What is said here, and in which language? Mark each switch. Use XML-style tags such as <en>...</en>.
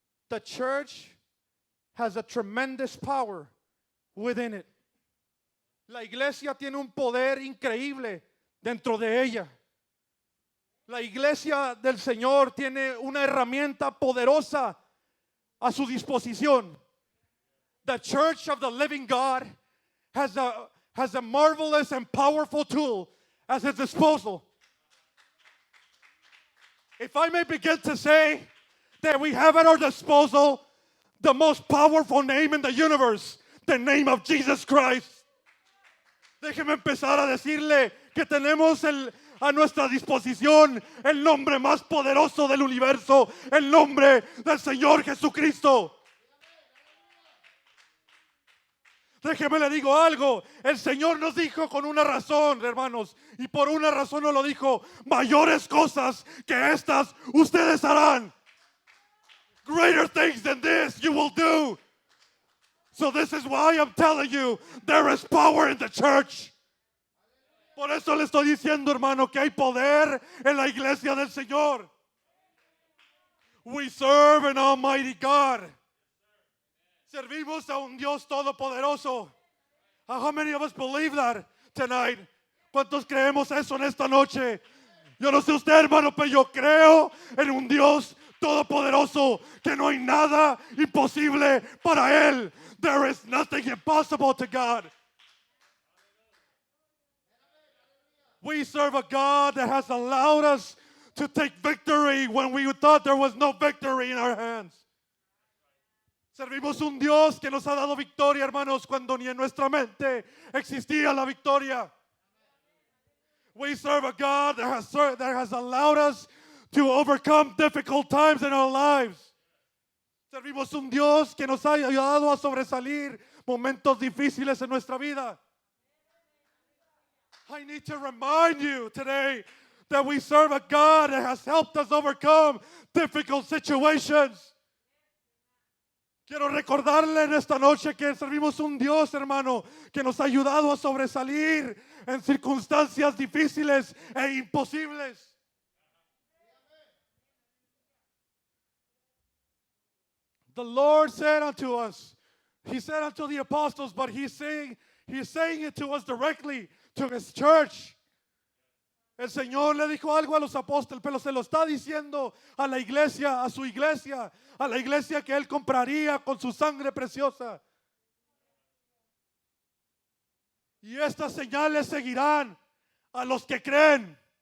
<en>The church has a tremendous power within it.</en> <es>La iglesia tiene un poder increíble dentro de ella. La iglesia del Señor tiene una herramienta poderosa a su disposición.</es> <en>The church of the living God has a marvelous and powerful tool at its disposal. If I may begin to say that we have at our disposal the most powerful name in the universe, the name of Jesus Christ.</en> <es>Déjeme empezar a decirle que tenemos a nuestra disposición el nombre más poderoso del universo, el nombre del Señor Jesucristo. Déjeme le digo algo, el Señor nos dijo con una razón, hermanos, y por una razón nos lo dijo: mayores cosas que estas ustedes harán.</es> <en>Greater things than this you will do. So this is why I'm telling you, there is power in the church.</en> <es>Por eso le estoy diciendo, hermano, que hay poder en la iglesia del Señor.</es> <en>We serve an almighty God.</en> <es>Servimos a un Dios todopoderoso.</es> <en>How many of us believe that tonight?</en> <es>¿Cuántos creemos eso en esta noche? Yo no sé usted, hermano, pero yo creo en un Dios todopoderoso, que no hay nada imposible para Él.</es> <en>There is nothing impossible to God. We serve a God that has allowed us to take victory when we thought there was no victory in our hands.</en> <es>Servimos un Dios que nos ha dado victoria, hermanos, cuando ni en nuestra mente existía la victoria.</es> <en>We serve a God that has allowed us to overcome difficult times in our lives.</en> <es>Servimos un Dios que nos ha ayudado a sobresalir momentos difíciles en nuestra vida.</es> <en>I need to remind you today that we serve a God that has helped us overcome difficult situations.</en> <es>Quiero recordarle en esta noche que servimos un Dios, hermano, que nos ha ayudado a sobresalir en circunstancias difíciles e imposibles.</es> <en>The Lord said unto us, He said unto the apostles, but He's saying it to us directly, to His church.</en> <es>El Señor le dijo algo a los apóstoles, pero se lo está diciendo a la iglesia, a su iglesia, a la iglesia que Él compraría con su sangre preciosa. Y estas señales seguirán a los que creen.</es>